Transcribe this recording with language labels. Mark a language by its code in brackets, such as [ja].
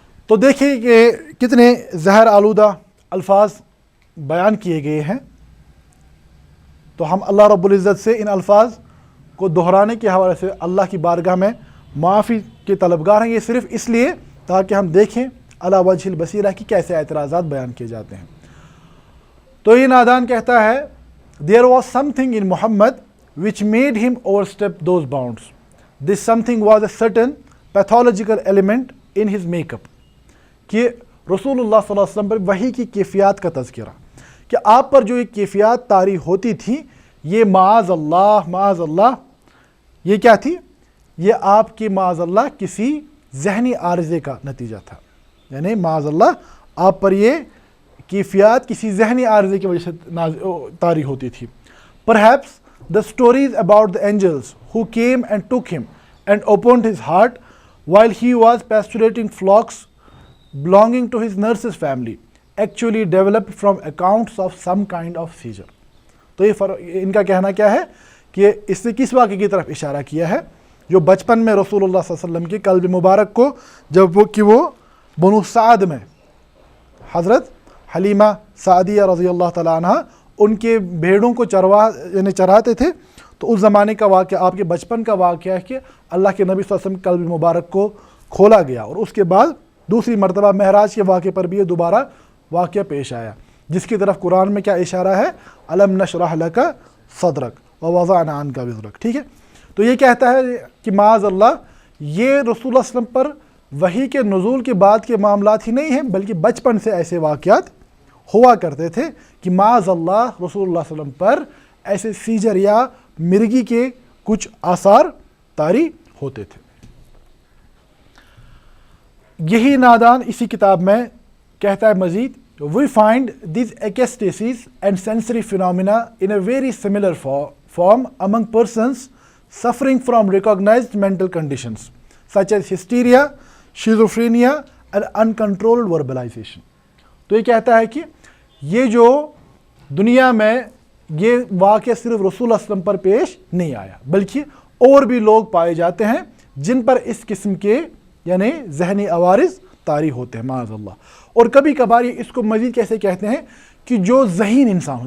[ur] تو دیکھیں کہ کتنے زہر آلودہ الفاظ بیان کیے گئے ہیں. تو ہم اللہ رب العزت سے ان الفاظ کو دہرانے کے حوالے سے اللہ کی بارگاہ میں معافی کے طلبگار ہیں. یہ صرف اس لیے تاکہ ہم دیکھیں علی وجہ البصیرہ کی کیسے اعتراضات بیان کیے جاتے ہیں. تو یہ نادان کہتا ہے [en] there was something in Muhammad which made him overstep those bounds. This something was a certain pathological element in his makeup. [ur] کہ رسول اللہ صلی اللہ علیہ وسلم پر وحی کی کیفیات کا تذکرہ کہ آپ پر جو یہ کیفیات طاری ہوتی تھی یہ معاذ اللہ یہ کیا تھی؟ یہ آپ کی معاذ اللہ کسی ذہنی عارضے کا نتیجہ تھا. یعنی معاذ اللہ آپ پر یہ کیفیات کسی ذہنی عارضے کی وجہ سے طاری ہوتی تھی. [en] Perhaps the stories about the angels who came and took him and opened his heart while he was pasturing flocks belonging to his nurse's family actually developed from accounts of some kind of seizure. [ur] تو یہ ان کا کہنا کیا ہے کہ اس نے کس واقعے کی طرف اشارہ کیا ہے جو بچپن میں رسول اللہ صلی اللہ علیہ وسلم کے قلب مبارک کو جب وہ بنو سعد میں حضرت حلیمہ سعدیہ رضی اللہ تعالیٰ عنہ ان کے بھیڑوں کو چراتے تھے. تو اس زمانے کا واقعہ آپ کے بچپن کا واقعہ ہے کہ اللہ کے نبی صلی اللہ علیہ وسلم قلب مبارک کو کھولا گیا اور اس کے بعد دوسری مرتبہ معراج کے واقعے پر بھی یہ دوبارہ واقعہ پیش آیا جس کی طرف قرآن میں کیا اشارہ ہے؟ [ar] الم نشرح لک صدرک ووضعنا عنک وزرک. [ur] ٹھیک ہے. تو یہ کہتا ہے کہ معاذ اللہ یہ رسول اللہ صلی اللہ علیہ وسلم پر وحی کے نزول کے بعد کے معاملات ہی نہیں ہیں بلکہ بچپن سے ایسے واقعات ہوا کرتے تھے کہ معاذ اللہ رسول اللہ صلی اللہ علیہ وسلم پر ایسے سیجر یا مرگی کے کچھ آثار طاری ہوتے تھے. یہی نادان اسی کتاب میں کہتا ہے مزید [en] we find these ecstasies and sensory phenomena in a very similar form among persons suffering from recognized mental conditions such as hysteria, schizophrenia and uncontrolled verbalization. [ur] تو یہ کہتا ہے کہ یہ جو دنیا میں یہ واقعہ صرف رسول اللہ صلی اللہ علیہ وسلم پر پیش نہیں آیا بلکہ اور بھی لوگ پائے جاتے ہیں جن پر اس قسم کے یعنی ذہنی عوارض طاری ہوتے ہیں معاذ اللہ. اور کبھی کبھار یہ اس کو مزید کیسے کہتے ہیں کہ جو ذہین انسان ہو.